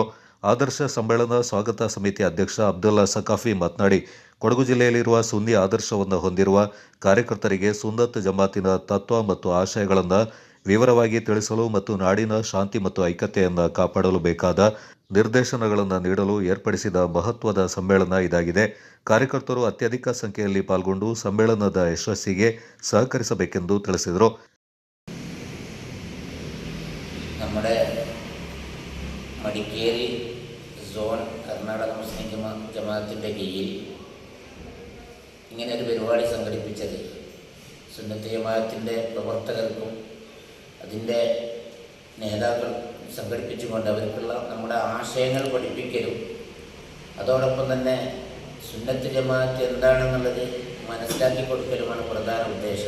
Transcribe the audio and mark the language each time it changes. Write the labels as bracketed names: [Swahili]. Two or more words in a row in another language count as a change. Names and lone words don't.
[Kannada] ಆದರ್ಶ ಸಮ್ಮೇಳನ ಸ್ವಾಗತ ಸಮಿತಿ ಅಧ್ಯಕ್ಷ ಅಬ್ದುಲ್ಲಾ ಸಕಾಫಿ ಮಾತನಾಡಿ, ಕೊಡಗು ಜಿಲ್ಲೆಯಲ್ಲಿರುವ ಸುನ್ನಿ ಆದರ್ಶವನ್ನು ಹೊಂದಿರುವ ಕಾರ್ಯಕರ್ತರಿಗೆ ಸುನ್ನತ್ ಜಮಾತಿನ ತತ್ವ ಮತ್ತು ಆಶಯಗಳನ್ನು ವಿವರವಾಗಿ ತಿಳಿಸಲು ಮತ್ತು ನಾಡಿನ ಶಾಂತಿ ಮತ್ತು ಐಕ್ಯತೆಯನ್ನು ಕಾಪಾಡಲು ಬೇಕಾದ ನಿರ್ದೇಶನಗಳನ್ನು ನೀಡಲು ಏರ್ಪಡಿಸಿದ ಮಹತ್ವದ ಸಮ್ಮೇಳನ ಇದಾಗಿದೆ. ಕಾರ್ಯಕರ್ತರು ಅತ್ಯಧಿಕ ಸಂಖ್ಯೆಯಲ್ಲಿ ಪಾಲ್ಗೊಂಡು ಸಮ್ಮೇಳನದ ಯಶಸ್ಸಿಗೆ ಸಹಕರಿಸಬೇಕೆಂದು ತಿಳಿಸಿದರು. [Malayalam] നമ്മുടെ മടിക്കേരി സോൺ കർണാടക മുസ്ലിം ജമാഅത്തിൻ്റെ കീഴിൽ ഇങ്ങനെ ഒരു പരിപാടി സംഘടിപ്പിച്ചത് സുന്നത്ത് ജമാഅത്തിൻ്റെ പ്രവർത്തകർക്കും അതിൻ്റെ നേതാക്കൾ സംഘടിപ്പിച്ചുകൊണ്ട് അവർക്കുള്ള നമ്മുടെ ആശയങ്ങൾ പഠിപ്പിക്കലും അതോടൊപ്പം തന്നെ സുന്നത്ത് ജമാഅത്ത് എന്താണെന്നുള്ളത് മനസ്സിലാക്കി കൊടുക്കലുമാണ് പ്രധാന ഉദ്ദേശം.